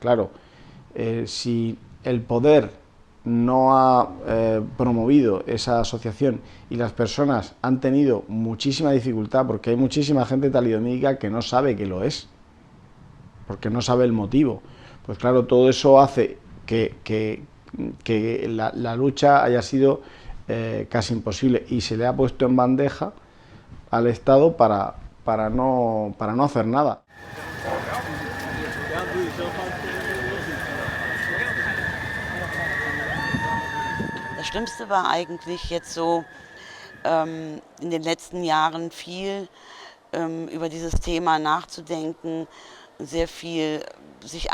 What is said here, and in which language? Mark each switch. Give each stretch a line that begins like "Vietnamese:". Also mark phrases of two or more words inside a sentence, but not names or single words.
Spanish: Claro, si el poder no ha promovido esa asociación y las personas han tenido muchísima dificultad, porque hay muchísima gente talidomídica que no sabe que lo es, porque no sabe el motivo, pues claro, todo eso hace que la lucha haya sido casi imposible, y se le ha puesto en bandeja al Estado para no hacer nada.
German: Das Schlimmste war eigentlich jetzt so in den letzten Jahren viel über dieses Thema nachzudenken, sehr viel sich